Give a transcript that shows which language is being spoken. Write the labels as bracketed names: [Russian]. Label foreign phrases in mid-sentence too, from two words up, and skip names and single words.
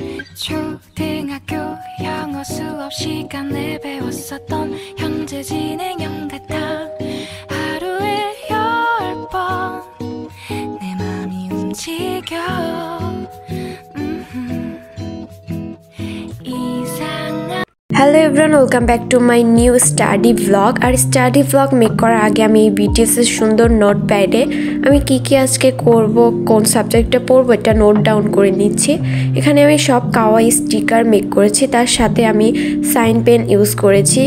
[Korean] 초등학교 영어 수업 시간에 배웠었던 현재 진행형 같아. 하루에 10번 내 맘이 움직여. 이상한 [English] hello everyone, welcome back to my new study vlog. [Bangla] আর [English] study vlog make [Bangla] করার আগে আমি এই বিটিএসের সুন্দর [English] note pad [Bangla] আমি কি আজকে করব, কোন সাবজেক্টটা পড়বো এটা [English] note down [Bangla] করে নিচ্ছি। এখানে আমি সব কাওয়াই [English] sticker make [Bangla] করেছি, তার সাথে আমি [English] sign pen use [Bangla] করেছি।